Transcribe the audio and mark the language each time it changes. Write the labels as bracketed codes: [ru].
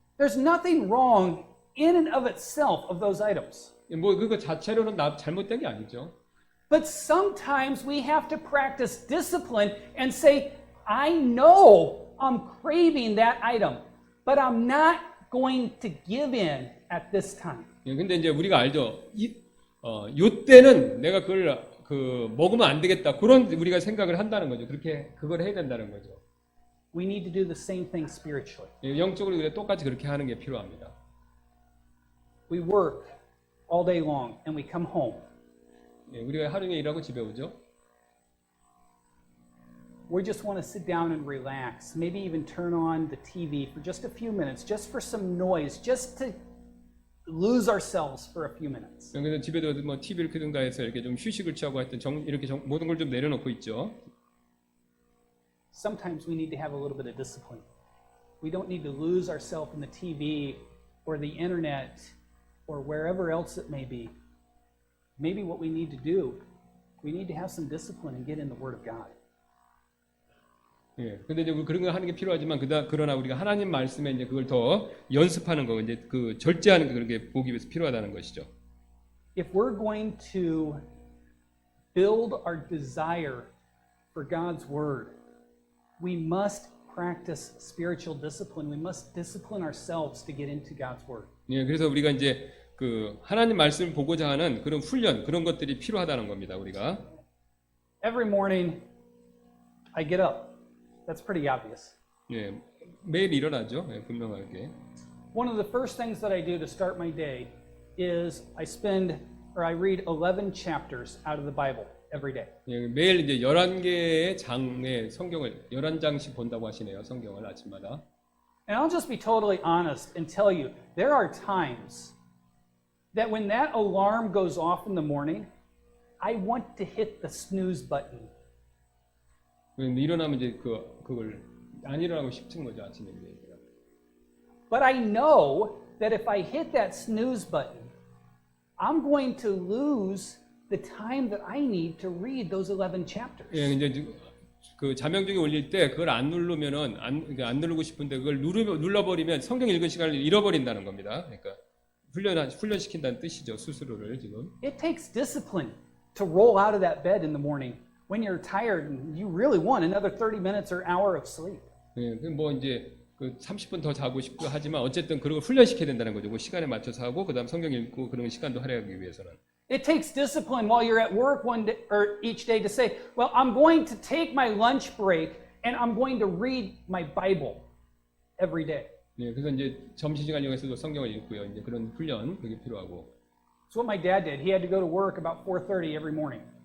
[en] There's nothing wrong in and of itself of those items. [ko] 뭐 그거 자체로는 잘못된 게 아니죠. [en] But sometimes we have to practice discipline and say, I know I'm craving that item, but I'm not going to give in at this time. [ko] 근데 이제 우리가 알죠. 요 때는 내가 그걸 먹으면 안 되겠다. 그런 우리가 생각을 한다는 거죠. 그걸 해야 된다는 거죠. [en] We need to do the same thing spiritually. [ko] 영적으로 우리가 똑같이 그렇게 하는 게 필요합니다. [en] We work all day long and we come home. [ko] 우리가 하루 종일 일하고 집에 오죠. [en] We just want to sit down and relax. Maybe even turn on the TV for just a few minutes, just for some noise, just to lose ourselves for a few minutes. [ko] 그래서 집에도 뭐 TV를 켜든가 해서 이렇게 좀 휴식을 취하고 하여튼 모든 걸 좀 내려놓고 있죠. [en] Sometimes we need to have a little bit of discipline. We don't need to lose ourselves in the TV or the internet or wherever else it may be. Maybe what we need to do, we need to have some discipline and get in the Word of God. [ko] 예. 근데 이제 그런 거 하는 게 필요하지만 그러나 우리가 하나님 말씀에 이제 그걸 더 연습하는 거, 이제 그 절제하는 게 그렇게 보기 위해서 필요하다는 것이죠. [en] If we're going to build our desire for God's Word, we must practice spiritual discipline. We must discipline ourselves to get into God's Word. [ko] 예. 그래서 우리가 이제 그 하나님 말씀을 보고자 하는 그런 훈련, 그런 것들이 필요하다는 겁니다. 우리가. [en] Every morning, I get up. That's pretty obvious. [ko] 예. 매일 일어나죠. 예, 분명하게. [en] One of the first things that I do to start my day is I read 11 chapters out of the Bible every day. [ko] 예, 매일 이제 11개의 장의 성경을 11장씩 본다고 하시네요. 성경을 아침마다. [en] And I'll just be totally honest and tell you, there are times that when that alarm goes off in the morning, I want to hit the snooze button. [ko] 일어나면 이제 그걸 안 일어나고 싶은 거죠, 아침에. [en] But I know that if I hit that snooze button, I'm going to lose the time that I need to read those 11 chapters. [ko] 예, 이제 그 자명종이 올릴 때 그걸 안 누르면은 안 누르고 싶은데 그걸 눌러버리면 성경 읽은 시간을 잃어버린다는 겁니다. 그러니까 훈련시킨다는 뜻이죠, 스스로를 지금. [en] It takes discipline to roll out of that bed in the morning when you're tired and you really want another 30 minutes or hour of sleep. [ko] 예, 뭐 이제 그 30분 더 자고 싶고 하지만 어쨌든 그런 걸 훈련시켜야 된다는 거죠. 그 시간에 맞춰서 하고 그다음 성경 읽고 그런 시간도 할애하기 위해서는. [en] It takes discipline while you're at work one day or each day to say, well, I'm going to take my lunch break and I'm going to read my Bible every day. [ko] 예, 그래서 이제 점심시간 이용해서도 성경을 읽고요. 이제 그런 훈련 그게 필요하고. [en] It's what my dad did. He had to go to work about 4:30 every morning.